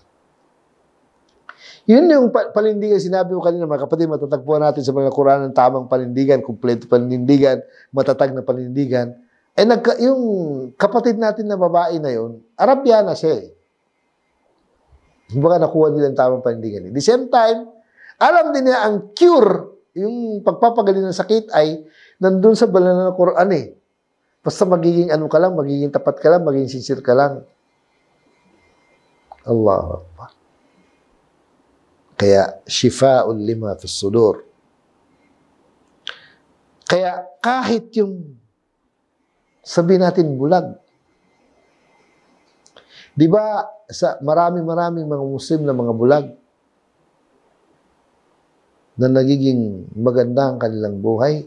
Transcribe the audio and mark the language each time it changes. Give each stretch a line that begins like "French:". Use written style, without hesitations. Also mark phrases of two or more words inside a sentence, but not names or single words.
Filipino: Yun yung panindigan, sinabi ko kanina, mga kapatid, matatagpuan natin sa mga Quran ng tamang panindigan, kumpleto panindigan, matatag na panindigan. Yung kapatid natin na babae na yun, Arabiana siya eh. Baka nakuha nila ang tamang panindigan.
English: At the same time,
Filipino: alam din niya ang cure, yung pagpapagaling ng sakit ay nandun sa banal na Quran eh. Basta magiging ano ka lang, magiging tapat ka lang, magiging sincere ka lang.
Arabic: الله أكبر.
Filipino: Kaya,
Arabic: شفاء لما في الصدور.
Filipino: Kaya, kahit yung sabihin natin bulag. Di ba, sa maraming mga Muslim na mga bulag na nagiging maganda ang kanilang buhay.